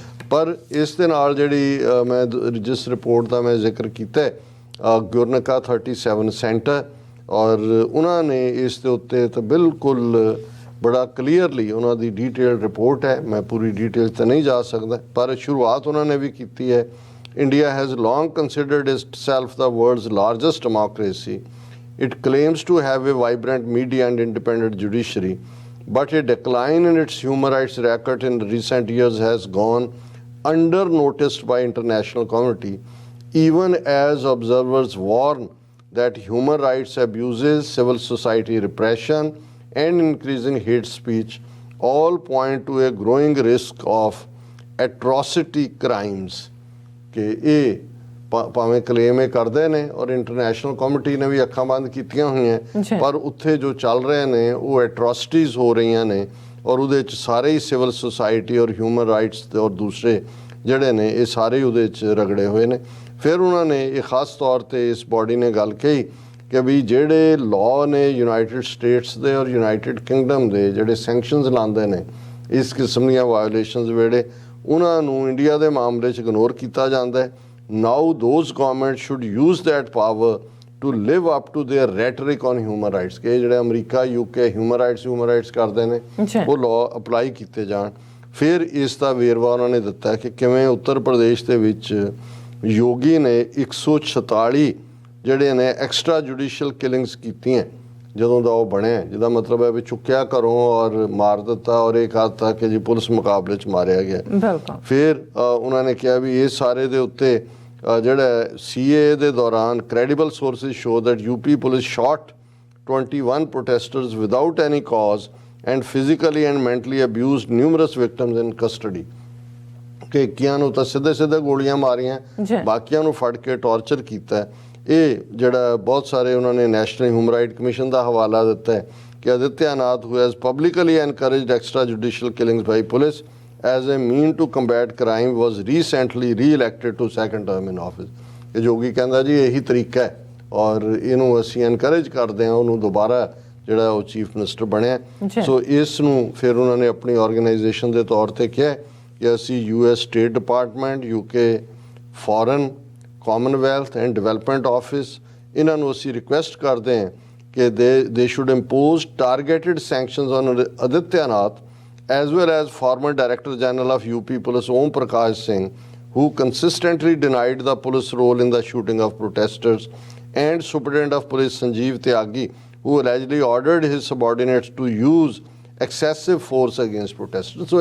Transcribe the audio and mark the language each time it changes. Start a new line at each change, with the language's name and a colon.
Punjabi: ਪਰ ਇਸ ਦੇ ਨਾਲ ਜਿਹੜੀ ਮੈਂ ਜਿਸ ਰਿਪੋਰਟ ਦਾ ਮੈਂ ਜ਼ਿਕਰ ਕੀਤਾ ਗੁਰਨਕਾ 37 ਸੈਂਟਰ, ਔਰ ਉਹਨਾਂ ਨੇ ਇਸ ਦੇ ਉੱਤੇ ਤਾਂ ਬਿਲਕੁਲ ਬੜਾ ਕਲੀਅਰਲੀ ਉਹਨਾਂ ਦੀ ਡੀਟੇਲਡ ਰਿਪੋਰਟ ਹੈ, ਮੈਂ ਪੂਰੀ ਡੀਟੇਲ 'ਤੇ ਨਹੀਂ ਜਾ ਸਕਦਾ, ਪਰ ਸ਼ੁਰੂਆਤ ਉਹਨਾਂ ਨੇ ਵੀ ਕੀਤੀ ਹੈ।
English: India has long considered itself the world's largest democracy. It claims to have a vibrant media and independent judiciary, but a decline in its human rights record in recent years has gone under-noticed by international community, even as observers warn that human rights abuses, civil society repression, and increasing hate speech all point to a growing risk of atrocity crimes.
Punjabi: ਕਿ ਇਹ ਭਾਵੇਂ claim ਇਹ ਕਰਦੇ ਨੇ ਔਰ international committee ਨੇ ਵੀ ਅੱਖਾਂ ਬੰਦ ਕੀਤੀਆਂ ਹੋਈਆਂ, ਪਰ ਉੱਥੇ ਜੋ ਚੱਲ ਰਹੇ ਨੇ ਉਹ ਐਟਰੋਸਿਟੀਜ਼ ਹੋ ਰਹੀਆਂ ਨੇ ਔਰ ਉਹਦੇ 'ਚ ਸਾਰੇ ਹੀ ਸਿਵਲ ਸੁਸਾਇਟੀ ਔਰ ਹਿਊਮਨ ਰਾਈਟਸ ਤੇ ਔਰ ਦੂਸਰੇ ਜਿਹੜੇ ਨੇ ਇਹ ਸਾਰੇ ਉਹਦੇ 'ਚ ਰਗੜੇ ਹੋਏ ਨੇ। ਫਿਰ ਉਹਨਾਂ ਨੇ ਇਹ ਖਾਸ ਤੌਰ 'ਤੇ ਇਸ ਬੋਡੀ ਨੇ ਗੱਲ ਕਹੀ ਕਿ ਵੀ ਜਿਹੜੇ ਲਾਅ ਨੇ ਯੂਨਾਈਟਿਡ ਸਟੇਟਸ ਦੇ ਔਰ ਯੂਨਾਈਟਿਡ ਕਿੰਗਡਮ ਦੇ ਜਿਹੜੇ ਸੈਂਕਸ਼ਨਸ ਲਾਉਂਦੇ ਨੇ ਇਸ ਕਿਸਮ ਦੀਆਂ ਵਾਇਓਲੇਸ਼ਨਸ ਵੇਲੇ, ਉਹਨਾਂ ਨੂੰ ਇੰਡੀਆ ਦੇ ਮਾਮਲੇ 'ਚ ਇਗਨੋਰ ਕੀਤਾ ਜਾਂਦਾ ਹੈ।
English: Now those governments should use that power to live up to their rhetoric on human rights
Punjabi: ਕਿ ਜਿਹੜੇ ਅਮਰੀਕਾ UK ਹਿਊਮਨ ਰਾਈਟਸ ਕਰਦੇ ਨੇ ਉਹ ਲਾਅ ਅਪਲਾਈ ਕੀਤੇ ਜਾਣ। ਫਿਰ ਇਸ ਦਾ ਵੇਰਵਾ ਉਹਨਾਂ ਨੇ ਦਿੱਤਾ ਕਿ ਕਿਵੇਂ ਉੱਤਰ ਪ੍ਰਦੇਸ਼ ਦੇ ਵਿੱਚ ਯੋਗੀ ਨੇ 146 ਜਿਹੜੇ ਨੇ ਐਕਸਟਰਾ ਜੁਡੀਸ਼ੀਅਲ ਕਿਲਿੰਗਸ ਕੀਤੀਆਂ ਜਦੋਂ ਦਾ ਉਹ ਬਣਿਆ, ਜਿਹਦਾ ਮਤਲਬ ਹੈ ਵੀ ਚੁੱਕਿਆ ਘਰੋਂ ਔਰ ਮਾਰ ਦਿੱਤਾ ਔਰ ਇਹ ਕਹਤਾ ਕਿ ਜੀ ਪੁਲਿਸ ਮੁਕਾਬਲੇ 'ਚ ਮਾਰਿਆ ਗਿਆ। ਫਿਰ ਉਹਨਾਂ ਨੇ ਕਿਹਾ ਵੀ ਇਹ ਸਾਰੇ ਦੇ ਉੱਤੇ ਜਿਹੜਾ CAA ਦੇ ਦੌਰਾਨ
English: credible sources show that UP police shot 21 protesters without any cause and physically and mentally abused numerous victims in custody.
Punjabi: ਕਿ ਇੱਕੀਆਂ ਨੂੰ ਤਾਂ ਸਿੱਧੇ ਗੋਲੀਆਂ ਮਾਰੀਆਂ, ਬਾਕੀਆਂ ਨੂੰ ਫੜ ਕੇ ਟੌਰਚਰ ਕੀਤਾ। ਇਹ ਜਿਹੜਾ ਬਹੁਤ ਸਾਰੇ ਉਹਨਾਂ ਨੇ ਨੈਸ਼ਨਲ ਹਿਊਮਨ ਰਾਈਟ ਕਮਿਸ਼ਨ ਦਾ ਹਵਾਲਾ ਦਿੱਤਾ ਹੈ ਕਿ
English: Adityanath who has publicly encouraged extrajudicial killings by police as a mean to combat crime was recently re-elected to second term in office.
Punjabi: ਇਹ ਜੋਗੀ ਕਹਿੰਦਾ ਜੀ ਇਹੀ ਤਰੀਕਾ ਹੈ ਔਰ ਇਹਨੂੰ ਅਸੀਂ ਐਨਕਰੇਜ ਕਰਦੇ ਹਾਂ, ਉਹਨੂੰ ਦੁਬਾਰਾ ਜਿਹੜਾ ਉਹ ਚੀਫ ਮਿਨਿਸਟਰ ਬਣਿਆ। ਸੋ ਇਸ ਨੂੰ ਫਿਰ ਉਹਨਾਂ ਨੇ ਆਪਣੀ ਆਰਗੇਨਾਈਜੇਸ਼ਨ ਦੇ ਤੌਰ 'ਤੇ ਕਿਹਾ ਕਿ ਅਸੀਂ US state department, UK foreign,
English: commonwealth and development office,
Punjabi: ਇਹਨਾਂ ਨੂੰ ਅਸੀਂ ਰਿਕੁਐਸਟ ਕਰਦੇ ਹਾਂ ਕਿ
English: They should impose targeted sanctions on Adityanath as well as former Director General of UP Police Om Prakash Singh, who consistently denied the police role in the shooting of protesters, and Superintendent of Police Sanjeev Tyagi, who allegedly ordered his subordinates to use excessive force against protesters.